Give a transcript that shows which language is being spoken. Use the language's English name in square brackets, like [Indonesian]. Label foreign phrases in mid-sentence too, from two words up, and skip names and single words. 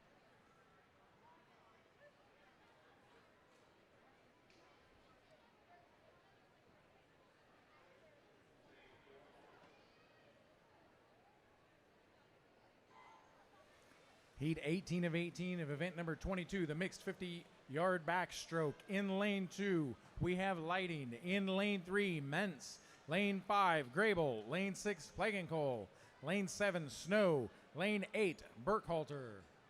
[English] Heat 18 of 18 of event number 22, the mixed 50-yard backstroke. In lane 2, we have Lighting. In lane 3, Mentz. Lane 5, Grable. Lane 6, Plagenkol. Lane 7, Snow. Lane 8, Burkhalter.